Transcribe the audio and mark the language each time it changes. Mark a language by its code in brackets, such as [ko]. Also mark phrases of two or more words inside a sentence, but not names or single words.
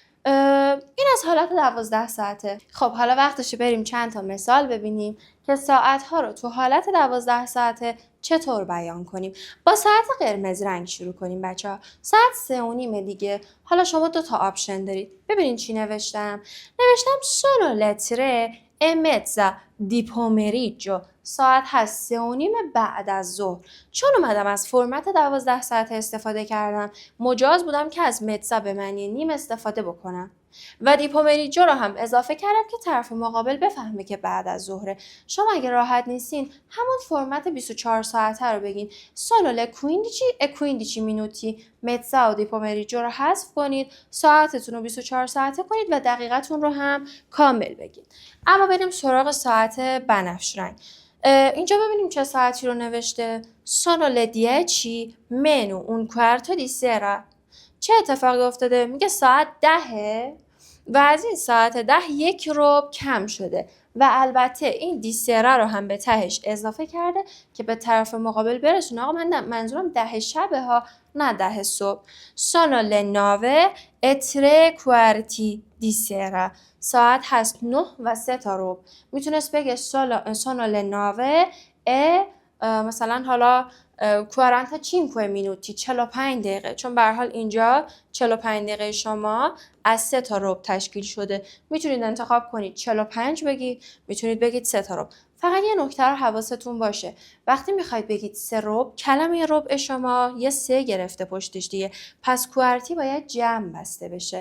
[fa] این از حالت 12 ساعته. خب حالا وقتشه بریم چند تا مثال ببینیم که ساعت‌ها رو تو حالت 12 ساعته چطور بیان کنیم. با ساعت قرمز رنگ شروع کنیم بچه‌ها. ساعت 3:30 دیگه. حالا شما 2 تا آپشن دارید. ببینید چی نوشتم. نوشتم [it] sono le 3:30 di pomeriggio. [fa] ساعت هست 3:30 بعد از ظهر. چون اومدم از فرمت 12 ساعته استفاده کردم، مجاز بودم که از متزا به معنی نیم استفاده بکنم و [it] di pomeriggio [fa] رو هم اضافه کردم که طرف مقابل بفهمه که بعد از ظهره. شما اگه راحت نیستین همون فرمت 24 ساعته رو بگین [it] sono le 15 minuti. [fa] متزا و [it] di pomeriggio [fa] رو حذف کنید، ساعتتون رو 24 ساعته کنید و دقیقتون رو هم کامل بگید. اما بریم سراغ ساعت بنفش رنگ. اینجا ببینیم چه ساعتی رو نوشته. [it] sono le 10 meno un quarto di sera. [fa] چه اتفاقی افتاده؟ میگه ساعت 10 و از این ساعت 10 1 ربع کم شده و البته این دیسره رو هم به تهش اضافه کرده که به طرف مقابل برسونه. آقا من منظورم 10 شبه ها، نه 10 صبح. [it] sono le 9:03 di sera. [fa] ساعت هست 9 و 3 تا ربع. میتونست بگه [it] sono le 9 e [fa] مثلا حالا 45 minuti 45 دقیقه، چون به هر حال اینجا 45 دقیقه شما از 3 تا ربع تشکیل شده. میتونید انتخاب کنید 45 بگید، میتونید بگید 3 تا ربع. فقط یه نکته رو حواستون باشه، وقتی میخواید بگید 3 ربع، کلمه ربع شما یه 3 گرفته پشتش دیگه، پس کوارتی باید جمع بسته بشه.